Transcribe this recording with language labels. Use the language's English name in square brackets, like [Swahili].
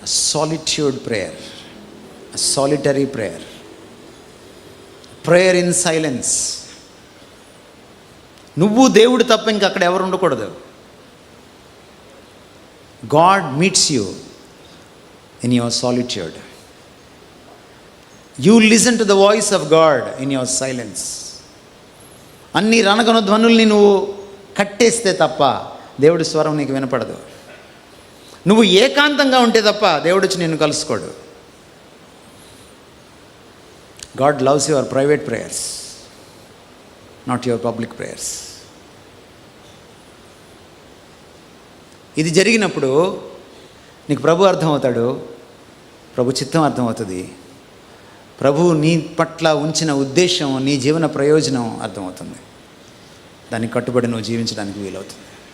[English] Solitude prayer, solitary prayer, prayer in silence. [Telugu] నువ్వు దేవుడు తప్ప ఇంక అక్కడ ఎవరు ఉండకూడదు. [English] God meets you in your solitude. You listen to the voice of God in your silence. [Telugu] అన్ని రణగణ ధ్వనుల్ని నువ్వు కట్టేస్తే తప్ప దేవుడి స్వరం నీకు వినపడదు. నువ్వు ఏకాంతంగా ఉంటే తప్ప దేవుడు వచ్చి నిన్ను కలుసుకోడు. [English] God loves your private prayers, not your public prayers. [Telugu] ఇది జరిగినప్పుడు నీకు ప్రభు అర్థమవుతాడు, ప్రభు చిత్తం అర్థమవుతుంది, ప్రభు నీ పట్ల ఉంచిన ఉద్దేశం, నీ జీవన ప్రయోజనం అర్థమవుతుంది. దానికి కట్టుబడి నువ్వు జీవించడానికి వీలవుతుంది.